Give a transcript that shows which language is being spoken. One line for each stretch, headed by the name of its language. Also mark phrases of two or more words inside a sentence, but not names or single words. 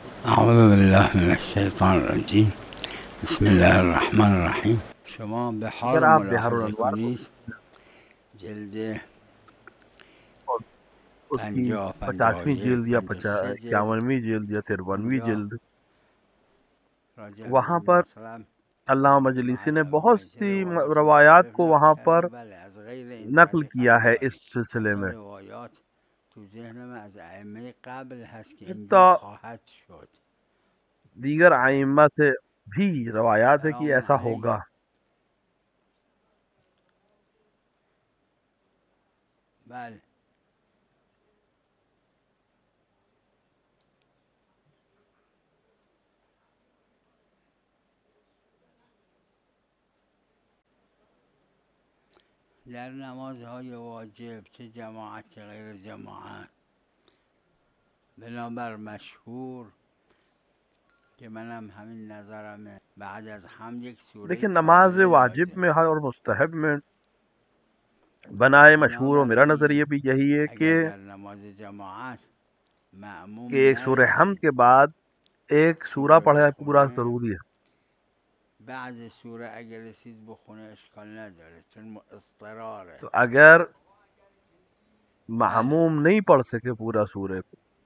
Arabic: أعوذ بالله من الشيطان الرجیم. بسم الله الرحمن الرحیم.
Persian: شما بحار
Hindi: अगर आप बिहार
Persian: ملاحظه
Hindi: अनवार को
Persian: کنید جلد
Hindi: और उसकी 50 50वीं 51 जिल्द या
Persian: 53 جلد
Hindi: 51वीं जिल्द या 53वीं
Persian: اونجا
Hindi: जिल्द
Persian: راجع به
Hindi: वहाँ
Persian: این
Hindi: पर
Persian: مسئله
Hindi: अल्लामा मजलिसी ने बहुत
Persian: معید
Hindi: सी
Persian: روایات
Hindi: रवायात
Persian: مختلف
Hindi: को
Persian: نقل
Hindi: वहाँ
Persian: کرده.
Hindi: पर
Persian: بله از غیر این
Hindi: नकल
Persian: طریق
Hindi: किया
Persian: هم
Hindi: है
Persian: داریم.
Hindi: इस सिलसिले
Persian: حتی
Hindi: में।
Persian: روایات تو ذهنم از ائمه قبل هست که
Hindi: तो
Persian: اینجور خواهد شد.
Hindi: दीगर
Persian: بله.
Hindi: आइम्मा से भी रवायात है कि
Persian: سلام
Hindi: ऐसा
Persian: علیک.
Hindi: होगा।
Persian: بله. در نمازهای واجب چه جماعت چه غیر جماعت بنابر مشهور که منم همین نظرمه بعد از هم یک سوره
Hindi: देखिए नमाज
Persian: کامله
Hindi: वाजिब
Persian: لازم.
Hindi: में और मुस्तहब में बनाए मशहूर और मेरा
Persian: بنابراین
Hindi: नज़रिया भी यही है
Persian: اگر در نماز جماعت معموم
Hindi: कि एक सूरह हमद
Persian: نرسید
Hindi: के बाद एक सूरा
Persian: سوره
Hindi: पढ़ना पूरा
Persian: بخونه
Hindi: ज़रूरी है।
Persian: بعد سوره اگر رسید بخونه اشکال نداره چون اضطراره.
Hindi: तो अगर
Persian: بله.
Hindi: महमूम नहीं पढ़ सके पूरा सूरह को